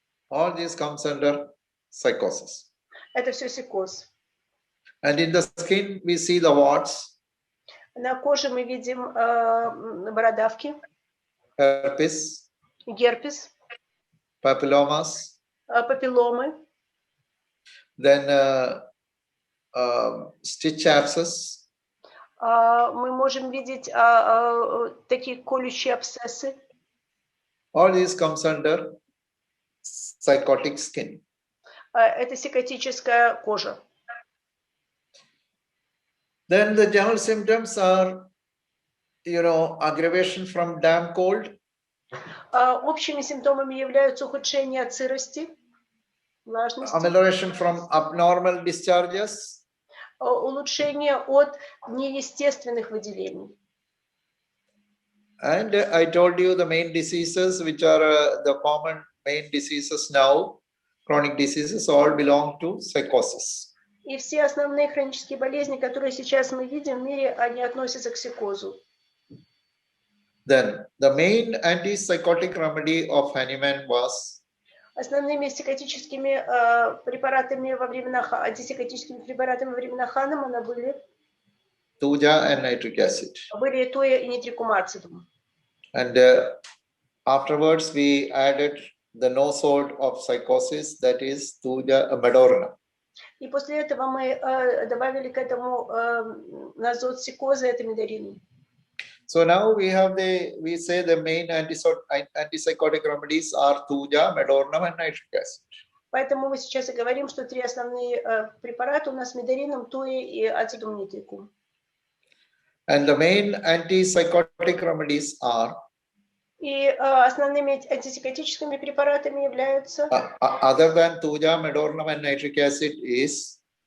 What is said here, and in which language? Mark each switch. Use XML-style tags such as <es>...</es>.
<en>all these comes under psychosis.</en> <ru>Это все психоз.</ru> <en>And in the skin, we see the warts.</en> <ru>На коже мы видим бородавки,</ru> <en>Herpes,</en> <ru>герпес,</ru> <en>papillomas,</en> <ru>папилломы,</ru> <en>then stitch abscess,</en> <ru>мы можем видеть такие колющие абсцессы.</ru> <en>all these comes under psychotic skin.</en> <ru>Это психотическая кожа.</ru> <en>Then the general symptoms are, aggravation from damp cold.</en> <ru>Общими симптомами являются ухудшение от сырости, влажности,</ru> <en>Amelioration from abnormal discharges.</en> <ru>улучшение от неестественных выделений.</ru> <en>And I told you the main diseases, which are the common main diseases now, chronic diseases, all belong to psychosis.</en> <ru>И все основные хронические болезни, которые сейчас мы видим в мире, они относятся к психозу.</ru> <en>Then the main antipsychotic remedy of Hahnemann was</en> <ru>Основными психотическими препаратами антипсихотическими препаратами во времена Ханемана были</ru> <en>Tuja and nitric acid.</en> <ru>Были туя и нитрикумацидум.</ru> <en>And afterwards we added the nosode of psychosis, that is Tuja Medorna.</en> <ru>И после этого мы добавили к этому назод психоза, это медорин.</ru> <en>So now we say the main antipsychotic remedies are Tuja, Medorna and nitric acid.</en> <ru>Поэтому мы сейчас и говорим, что три основные препарата у нас медорином, туя и ацидум нитрикум.</ru> <en>And the main antipsychotic remedies are</en> <ru>И основными антипсихотическими препаратами являются</ru> <en>other than Tuja, Medorna and nitric acid is</en>